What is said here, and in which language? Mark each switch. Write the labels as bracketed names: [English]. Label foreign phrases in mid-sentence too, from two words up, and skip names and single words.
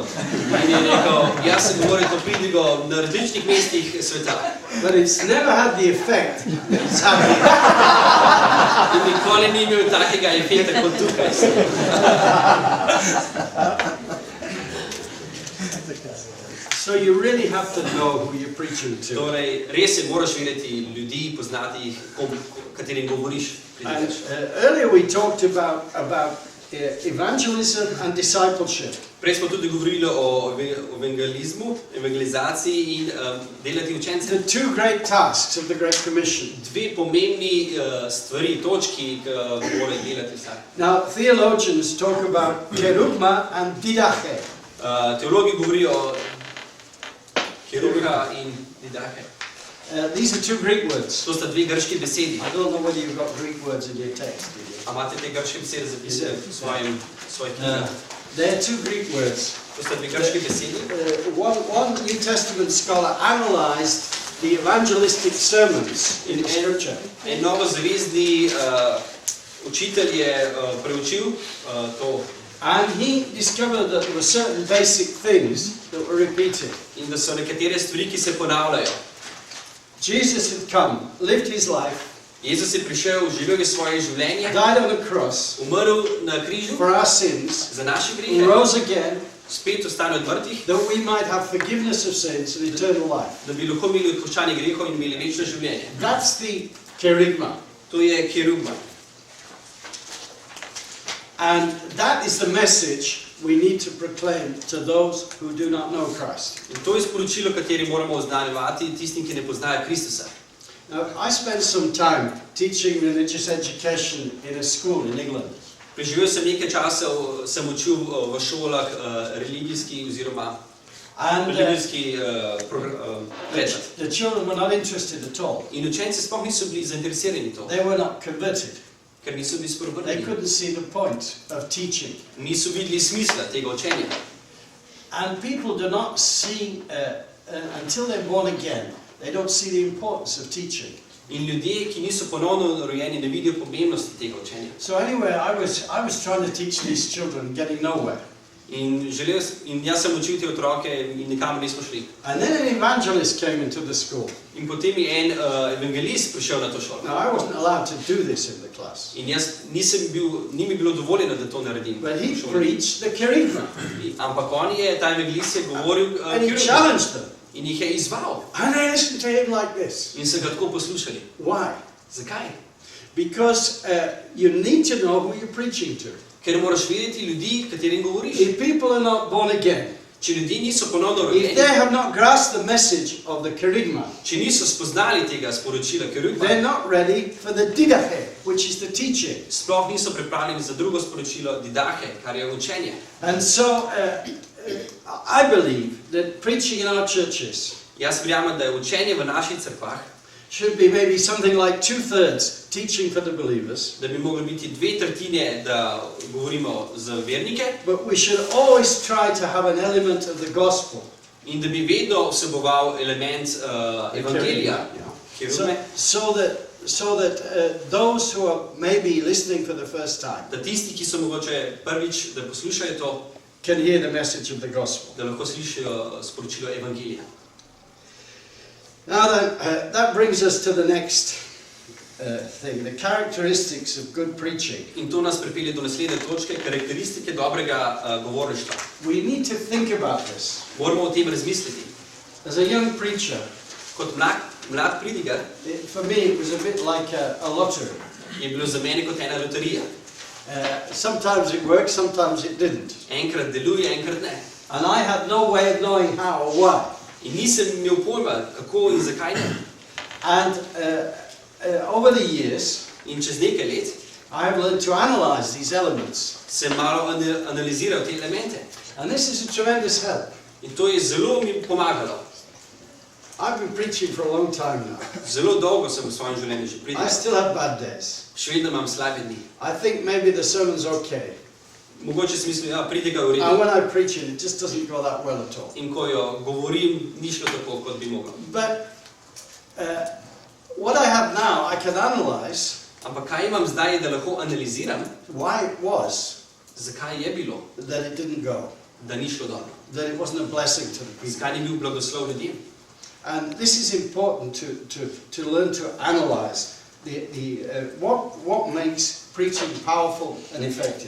[Slovenian] In je rekel, jaz sem govoril to pridigo na različnih mestih sveta. [English] but it's never had the effect that it's having. [Slovenian] In nikoli ni imel takega efekta kot tukaj. [English] So you really have to know who you're preaching to. [Slovenian] Torej, res je, moraš vedeti ljudi, poznati jih, katerim govoriš. [English] And earlier we talked about evangelism and discipleship. [Slovenian] Prej smo tudi govorili o evangelizmu, evangelizaciji in delati učence. [English] The two great tasks of the Great Commission. [Slovenian] Dve pomembni stvari, točki, ki morajo delati vsak. [English] Now, theologians talk about kerugma and didache. [Slovenian] Teologi govorijo o kerugma in didache. [English] These are two Greek words. [Slovenian] To sta dve grški besedi. [English] I don't know whether you've got Greek words in your text, do you? [Slovenian] A imate te grške besede zapisane v svojih knjigah? [English] They're two Greek words. [Slovenian] To sta dve grški besedi. [English] One New Testament scholar analyzed the evangelistic sermons in Scripture. [Slovenian] En novozavezni učitelj je preučil to. [English] And he discovered that there were certain basic things that were repeated. [Slovenian] In da so nekatere stvari, ki se ponavljajo. [English] Jesus had come, lived his life, [Slovenian] Jezus je prišel, živel je svoje življenje, [English] died on the cross [Slovenian] umrl na križu [English] for our sins, [Slovenian] za naše [English] and [Slovenian] grehe, [English] rose again, [Slovenian] spet ostane od mrtvih, [English] that we might have forgiveness of sins and eternal life. [Slovenian] da bi lahko imeli odpuščanje grehov in imeli večno življenje. [English] That's the kerygma. [Slovenian] To je kerugma. [English] And that is the message we need to proclaim to those who do not know Christ. [Slovenian] In to je sporočilo, kateri moramo oznanjevati tistim, ki ne poznajo Kristusa. [English] Now, I spent some time teaching religious education in a school in England. [Slovenian] Preživel sem nekaj časa, sem učil v šolah religijski oziroma religijski predmet. [English] The children were not interested at all. [Slovenian] In učenci sploh niso bili zainteresirani to, [English] They were not converted. [Slovenian] ker niso bili [English] They [Slovenian] spreobrnjeni. [English] couldn't see the point of teaching. [Slovenian] Niso videli smisla tega učenja. [English] And people do not see, until they're born again, they don't see the importance of teaching. [Slovenian] In ljudje, ki niso ponovno rojeni, ne vidijo pomembnosti tega učenja. [English] So anyway, I was trying to teach these children, getting nowhere. [Slovenian] In jaz sem učil te otroke in nikamor nismo šli. [English] And then an evangelist came into the school. [Slovenian] In potem je en evangelist prišel na to šolo. [English] Now, I wasn't allowed to do this in the class. [Slovenian] In jaz ni mi bilo dovoljeno, da to naredim. [English] But he [Slovenian] v šoli. [English] preached the kerygma. [Slovenian] Ampak ta evangelist je govoril [English] And he challenged them. [Slovenian] in jih je izval. [English] And they listened to him like this. [Slovenian] In so ga tako poslušali. [English] Why? [Slovenian] Zakaj? [English] Because you need to know who you're preaching to. [Slovenian] Ker moraš vedeti ljudi, katerim govoriš. [English] If people are not born again, [Slovenian] Če ljudje niso ponovno [English] if [Slovenian] rojeni, [English] they have not grasped the message of the kerygma, [Slovenian] če niso spoznali tega sporočila kerugma, [English] they're not ready for the didache, which is the teaching. [Slovenian] sploh niso pripravljeni za drugo sporočilo didache, kar je učenje. [English] And so I believe that preaching in our churches [Slovenian] Jaz verjamem, da je učenje v naših crkvah, [English] should be maybe something like 2/3 teaching for the believers, [Slovenian] da bi mogli biti 2/3, da govorimo za vernike, [English] but we should always try to have an element of the gospel. [Slovenian] in da bi vedno vseboval element evangelija, kerugme, [English] So that those who are maybe listening for the first time [Slovenian] da tisti, ki so mogoče prvič, da poslušajo to, [English] can hear the message of the gospel. [Slovenian] da lahko slišijo sporočilo evangelija. [English] Now then, that brings us to the next thing, the characteristics of good preaching. [Slovenian] In to nas pripelje do naslednje točke, karakteristike dobrega govorništva. [English] We need to think about this. [Slovenian] Moramo o tem razmisliti. [English] As a young preacher, [Slovenian] Kot mlad pridigar [English] for me it was a bit like a lottery. [Slovenian] je bilo za mene kot ena loterija. [English] Sometimes it worked, sometimes it didn't. [Slovenian] Enkrat deluje, enkrat ne. [English] And I had no way of knowing how or why. [Slovenian] In nisem imel pojma, kako in zakaj ne. [English] And over the years, [Slovenian] In čez nekaj let [English] I have learned to analyze these elements. [Slovenian] sem malo analiziral te elemente. [English] And this is a tremendous help. [Slovenian] In to je zelo mi pomagalo. [English] I've been preaching for a long time now. [Slovenian] Zelo dolgo sem v svojem življenju že [English] I [Slovenian] pridigal. [English] still have bad days. [Slovenian] Še vedno imam slabe dni. [English] I think maybe the sermon's okay. [Slovenian] Mogoče si mislim, ja, pridigal v [English] And [Slovenian] redu. [English] when I preach it, it just doesn't go that well at all. [Slovenian] In ko jo govorim, ni šlo tako, kot bi moglo. [English] But what I have now, I can analyze [Slovenian] Ampak kaj imam zdaj, da lahko analiziram, [English] why it was [Slovenian] zakaj je bilo, [English] that it didn't go, [Slovenian] da ni šlo dobro. [English] that it wasn't a blessing to the people. [Slovenian] Zakaj ni bil blagoslov ljudem. [English] And this is important to learn to analyze what makes preaching powerful and effective.